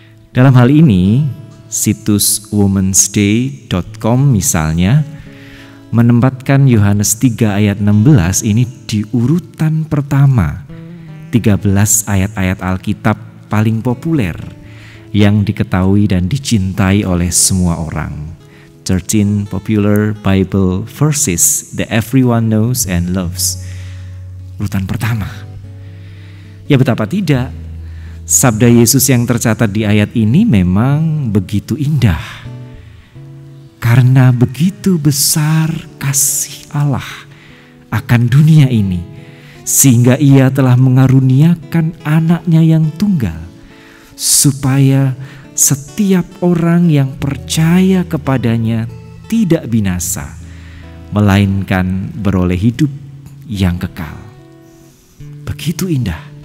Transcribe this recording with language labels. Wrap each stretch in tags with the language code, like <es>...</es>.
<id>Dalam hal ini, situs womensday.com misalnya menempatkan Yohanes 3 ayat 16 ini di urutan pertama 13 ayat-ayat Alkitab paling populer yang diketahui dan dicintai oleh semua orang.</id> <en>13 popular Bible verses that everyone knows and loves.</en> <id>urutan pertama. Ya betapa tidak, sabda Yesus yang tercatat di ayat ini memang begitu indah. Karena begitu besar kasih Allah akan dunia ini, sehingga Ia telah mengaruniakan anaknya yang tunggal, supaya setiap orang yang percaya kepadanya tidak binasa, melainkan beroleh hidup yang kekal. Begitu indah.</id>